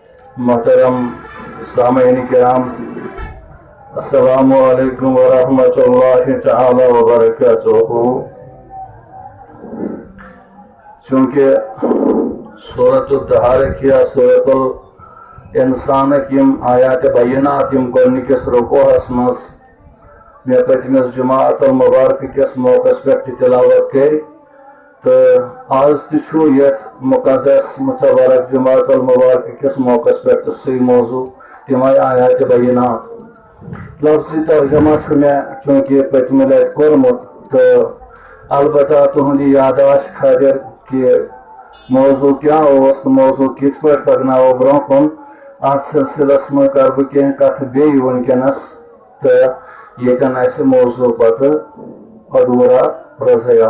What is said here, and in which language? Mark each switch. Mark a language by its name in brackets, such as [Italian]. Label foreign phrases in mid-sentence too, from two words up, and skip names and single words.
[Urdu] محترم سامعین کرام، [Arabic] السلام علیکم ورحمۃ اللہ تعالی وبرکاتہ۔ [Kashmiri] چونکہ سورۃ الدہارک یا سورۃ الانسانک یم آیات بینات یم گۄڈنِکِس رکوعس منٛز مےٚ پٔتمِس جماعت المبارک کِس موقعس پٮ۪ٹھ تہِ تلاوت کٔرۍ تہٕ آز تہِ چھُ یتھ مقدس متبارک جماعت المبارک کِس موقعس پٮ۪ٹھ تہِ سُے موضوع تِمے آیات بینات۔ لفظی ترجمہ چھُ مےٚ چوٗنٛکہِ پٔتمہِ لٹہِ کوٚرمُت تہٕ البتہ تُہنٛدِ یاداشت خٲطرٕ کہ موضوع کیا اوس تہٕ موضوع کِتھ پٲٹھۍ پکناوو برٛونٛہہ کُن، اتھ سلسلس منٛز کرٕ بہٕ کینٛہہ کتھٕ بیٚیہِ وٕنکیٚنس تہٕ ییٚتٮ۪ن اسہِ موضوع پتہٕ ادھوٗرا روزیو۔